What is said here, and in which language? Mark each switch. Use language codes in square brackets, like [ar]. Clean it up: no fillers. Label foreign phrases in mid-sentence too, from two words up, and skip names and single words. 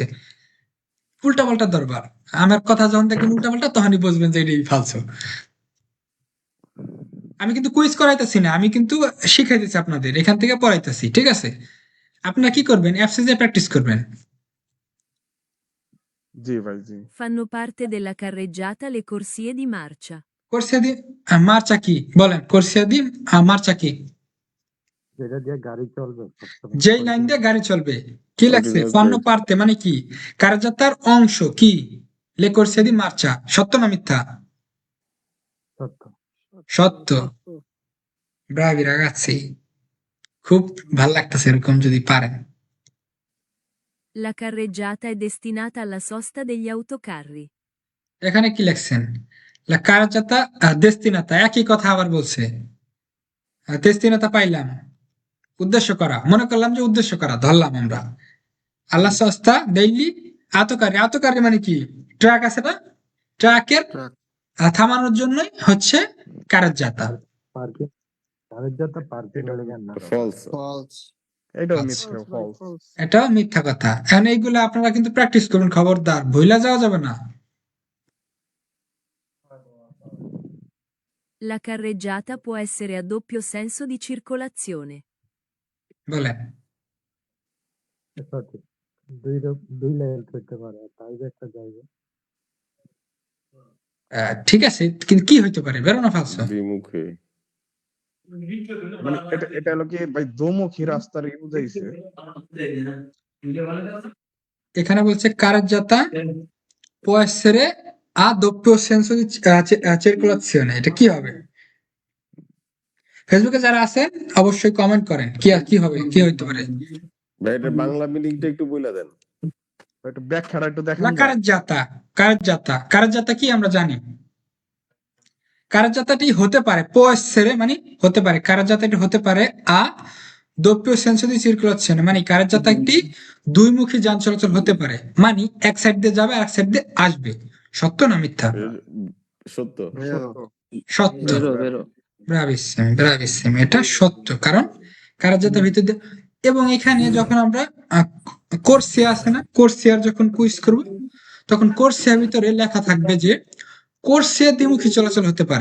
[bn] উল্টা পাল্টা দরবার, আমার কথা যখন দেখবেন উল্টা পাল্টা, তখনই বুঝবেন যে এটাই ফালসো। আমি কিন্তু কুইজ করাইতেছি না, আমি কিন্তু শিখাইতেছি আপনাদের, এখান থেকে পড়াইতেছি, ঠিক আছে? আপনারা কি করবেন? অ্যাপসে যে প্র্যাকটিস করবেন। জি ভাই, জি। [it] Fanno parte della carreggiata le corsie di marcia. corsia di marcia [bn] কি বলেন? [it] corsia di marcia [bn] কি? যেই লাইন দিয়ে গাড়ি চলবে। কি লাগছে? [it] fanno parte [bn] মানে কি? কারজাতার অংশ কি? [it] le corsie di marcia. [bn] সত্য না মিথ্যা? সত্য। [it] bravi ragazzi, [bn] খুব ভাল লাগতেছে এরকম যদি পারেন। [it] La carreggiata è destinata alla sosta degli autocarri. [bn] এখানে কি লিখছেন? [it] la carreggiata destinata, [bn] একই কথা আবার বলছে। দেস্তিনাতা পাইলাম, উদ্দেশ্য করা, মনে করলাম যে উদ্দেশ্য করা, ধরলাম আমরা। [it] alla sosta degli autocarri [bn] মানে কি? ট্রাক আছে না, ট্রাকের থামানোর জন্যই হচ্ছে কারজাতা। ফলস এটাও আচ্ছা। মিথ্যা, false। এটা মিথ্যা কথা। এখন এইগুলো আপনারা কিন্তু প্র্যাকটিস করবেন, খবরদার ভুলা যাওয়া যাবে না। [it] La carreggiata può essere a doppio senso di circolazione. [bn] বলেন। দুই লেভেল করতে পারে তাই একটা জায়গা। ঠিক আছে, কিন্তু কি হইতে পারে ভেরো না ফালসো? দ্বিমুখী। মানে এটা হলো কি ভাই দোমুখী রাস্তার কি বুঝাইছে? এখানে বলছে [it] carreggiata può essere a doppio senso di circolazione, [bn] এটা কি হবে? ফেসবুকে যারা আছেন অবশ্যই কমেন্ট করেন কি হবে, কি হইতে পারে। ভাই এটা বাংলা মিনিংটা একটু বলে দেন। একটু ব্যাখ্যাটা একটু দেখেন La ভাই। carreggiata কি আমরা জানি। carreggiataটি হতে পারে [it] può essere [bn] মানে হতে পারে, carreggiataটি হতে পারে [it] a doppio senso di circolazione [bn] মানে carreggiata একটি দুইমুখী যান চলাচল হতে পারে, মানে এক সাইড দিয়ে যাবে আর এক সাইড দিয়ে আসবে। সত্য না মিথ্যা? সত্য। সত্য। ব্রাভিসিম, এটা সত্য, কারণ carreggiata ভিতর দিয়ে। এবং এখানে যখন আমরা কোর্সিয়া আছে না, কোর্সিয়ার যখন কুইজ করব তখন কোর্সিয়ার ভিতরে লেখা থাকবে যে কোর্সিয়া দ্বিমুখী চলাচল হতে পারে।